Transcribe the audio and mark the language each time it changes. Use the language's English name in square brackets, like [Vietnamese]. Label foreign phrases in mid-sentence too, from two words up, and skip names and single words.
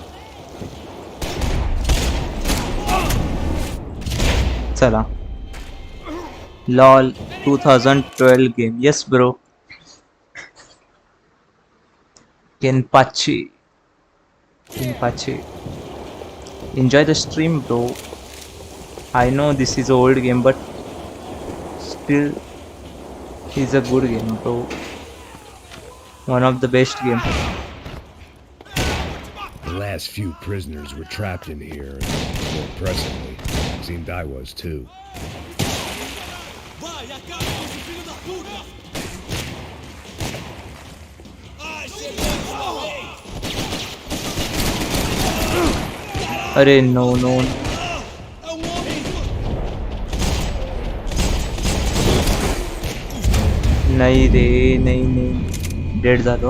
[Marathi] चला लॉल 2012 गेम. [English] yes bro. Kenpachi. Enjoy the stream, bro. I know this is an old game, but still, it's a good game, bro. One of the best game. The last few prisoners were trapped in here, and more pressingly, it seemed I was too. [Portuguese] Vai, acaba com esse filho da puta! Ai, chegou, morrei! [English] अरे no no. [Portuguese] É um homem! [Marathi] नाही रे, नाही डेड झालो.